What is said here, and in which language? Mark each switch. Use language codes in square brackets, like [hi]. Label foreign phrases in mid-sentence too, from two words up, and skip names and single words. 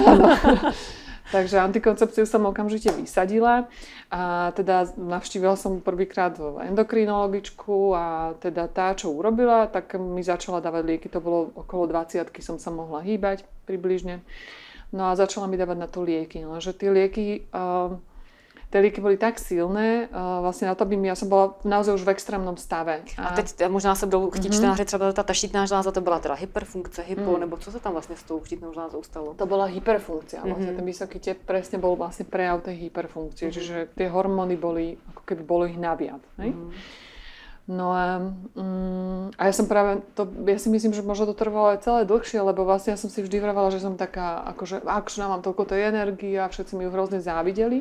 [sk] Takže antikoncepciu som okamžite vysadila a teda navštívila som prvýkrát endokrinologičku a teda tá, čo urobila, tak mi začala dávať lieky, to bolo okolo 20-ky som sa mohla hýbať približne. No a začala mi dávať na to lieky, lenže tie lieky boli tak silné, vlastně na to [cs] já jsem byla [sk] naozaj už v extrémním stave. [cs] A teď možná se budou chtít čtenáři třeba ta štítná žláza, to byla teda hyperfunkce, nebo co se tam vlastně s tou štítnou žlázou stalo? [sk] To byla hyperfunkcia, vlastně ten vysoký tep presne bol vlastne prejav tej hyperfunkcie, čiže tie hormóny boli, ako keby bolo ich naviac. No a ja som ja si myslím, že možno to trvalo aj celé dlhšie, lebo vlastne ja som si vždy vravala, že som taká, akože akčná, mám toľko tej energie a všetci mi ju hrozne závideli.